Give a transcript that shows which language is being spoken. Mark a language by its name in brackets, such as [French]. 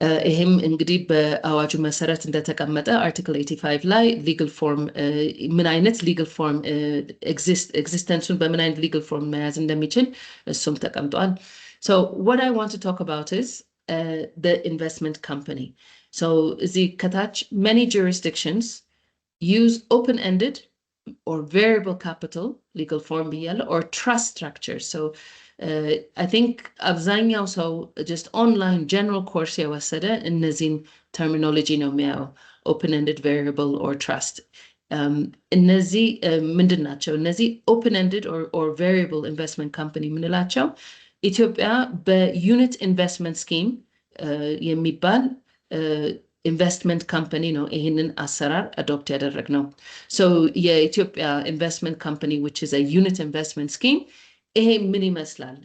[Amharic] ይህም እንግዲህ በአዋጁ መሰረት እንደተቀመጠ አርቲክል 85 ላይ ሊጋል ፎርም ምን አይነት ሊጋል ፎርም ኤግዚስተንሱን በምን አይነት ሊጋል ፎርም መያዝ እንደሚችል እሱም ተቀምጧል። [English] So what I want to talk about is the investment company. So the [Amharic] ከታች [English] many jurisdictions use open-ended or variable capital legal form [Amharic] ብያለሁ [English] or trust structure. So I think [Amharic] አብዛኛው ሰው [English] just online general course [Amharic] የወሰደ እነዚህን [English] terminology [Amharic] ነው የሚያየው [English] open-ended, variable or trust. [Amharic] እነዚህ ምንድን ናቸው? እነዚህ [English] open-ended or variable investment company [Amharic] ምንላቸው ኢትዮጵያ በዩኒት ኢንቨስትመንት ስኪም የሚባል ኢንቨስትመንት ካምፓኒ ነው ይህንን አሰራር አዶፕት ያደረግነው። ሶ የኢትዮጵያ ኢንቨስትመንት ካምፓኒ [English] which is a unit investment scheme [Amharic] ይሄ ምን ይመስላል?